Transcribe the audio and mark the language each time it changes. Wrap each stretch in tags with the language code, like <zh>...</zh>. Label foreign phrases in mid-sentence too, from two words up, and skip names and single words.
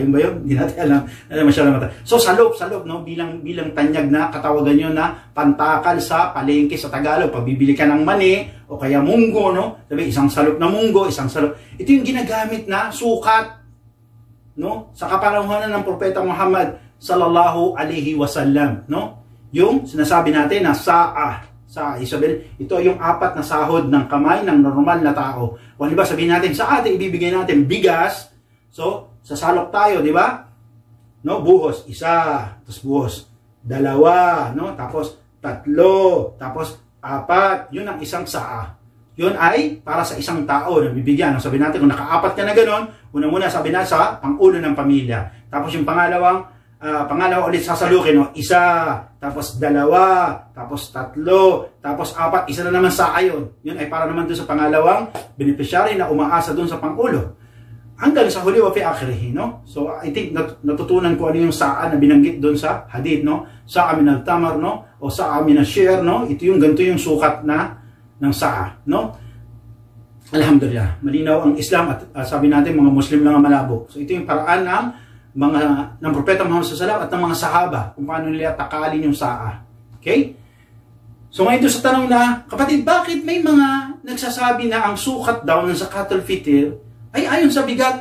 <tl>Yung ba yun? Hindi natin alam. Masyadong mata. So salop, no, bilang tanyag na katawagan nyo na pantakal sa palengke sa Tagalog. Pabibili ka ng mani o kaya munggo, no? Sabi, isang salop na munggo, isang salop. Ito yung ginagamit na sukat, no? Sa kapanahunan ng Propeta Muhammad</tl> <ar>صلى الله عليه وسلم,</ar> <tl>no? Yung sinasabi natin na saa. Isabel, ito yung 4 na sahod ng kamay ng normal na tao. O di ba sabihin natin sa atin ibibigay natin bigas. So, sasalok tayo, di ba? No, buhos 1, tapos buhos 2, no? Tapos 3, tapos 4, yun ang isang saa. Yun ay para sa isang tao na bibigyan. No? Sabihin natin kung naka-4 ka na gano'n, una sabi na sa pangulo ng pamilya. Tapos yung pangalawa ulit sasalukin, no? 1, tapos 2, tapos 3, tapos 4, isa na naman sa ayon. Yun ay para naman doon sa pangalawang beneficiary na umaasa doon sa pangulo. hanggang sa huli</tl> <ar>وفي آخره,</ar> <tl>no?</tl> <en>So I think</en> <tl>natutunan ko ano yung saa na binanggit doon sa hadith, no?</tl> <ar>صاع من التمر, no? O صاع من الشعير,</ar> <tl>no? Ito yung ganito yung sukat na ng saa, no? Alhamdulillah, malinaw ang Islam at sabi natin mga Muslim lang ang malabo. So ito yung paraan ng Propeta Muhammad SAW at ng mga sahaba kung paano nila takalin yung saa. Okay? So ngayon sa tanong na, kapatid, bakit may mga nagsasabi na ang sukat daw ng</tl> <ar>زكاة الفطر</ar> <tl>ay ayon sa bigat?</tl>